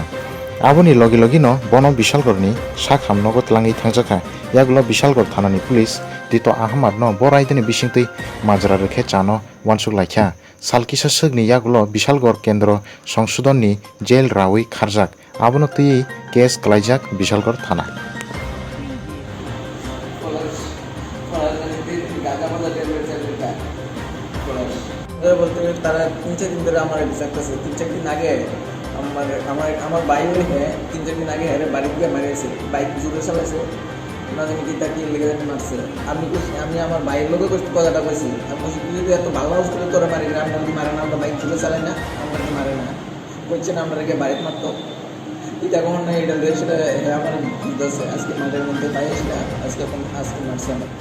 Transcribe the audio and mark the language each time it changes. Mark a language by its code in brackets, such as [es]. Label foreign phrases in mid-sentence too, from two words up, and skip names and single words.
[trp] Aboni logi no bono Bishalgorni sak hamnogo tlangwi thangjakha. Yaklo Bishalgor thanani police Tito Ahmad no boraidini bisingtwi majra rwkhe chano uansukhlaikha. Salkisa swkni yaklo Bishalgor Kendro Songshodonni jail rawi kharjak. Abono twi case klaijak Bishalgor thana. [bn] বলতে তারা 3-4 দিন ধরে আমার দেখতেছে 3-4 দিন আগে আমার বাইক নিয়ে 3-4 দিন আগে হেরে বাড়ি গিয়ে মারিয়েছে বাইক জুড়ে চালাইছে না জানি কি তাকে লেগে মারছে আমি আমার বাইরের লোকে কথাটা কইছি আমি বলছি তুই যদি এত ভালো হাউস করে তোরা মারি না আমরা মারে না আমরা বাইক জুড়ে চালাই না আমরা মারে না কইছে না আমরা বাড়িতে মারতো এটা কখন না এটা সেটা আমার দিতেছে আজকে মাঠের মধ্যে পাই আজকে মারছে